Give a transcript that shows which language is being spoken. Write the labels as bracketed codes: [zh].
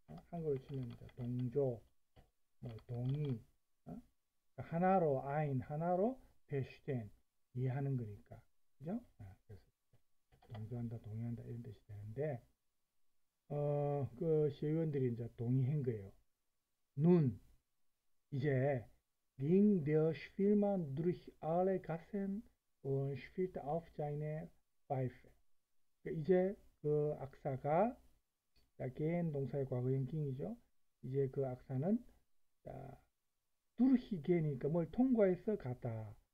[ko] 한글로 치면 동조, 뭐 동의, 하나로 ein, 하나로 verstehen, 이해하는 거니까, 그죠? 그래서 동조한다, 동의한다 이런 뜻이 되는데, 그 시의원들이 이제 동의한 거예요. [de] nun, [ko] 이제 [de] ging der Spielmann durch alle Gassen und spielte auf seine Pfeife. [ko] 이제 그 악사가, gehen 동사의 과거형 ging이죠. 이제 그 악사는 [de] durch gehen [ko] 이니까 뭘 통과해서 가다.